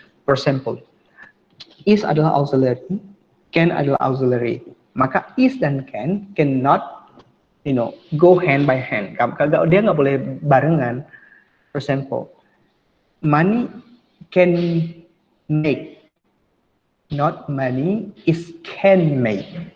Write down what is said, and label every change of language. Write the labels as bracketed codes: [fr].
[en] For example, is [id] adalah [en] auxiliary, can adalah auxiliary. [id] Maka [en] is [id] dan [en] can cannot go hand by hand. [id] Dia nggak boleh barengan. [en] For example, money can make, not money is can make.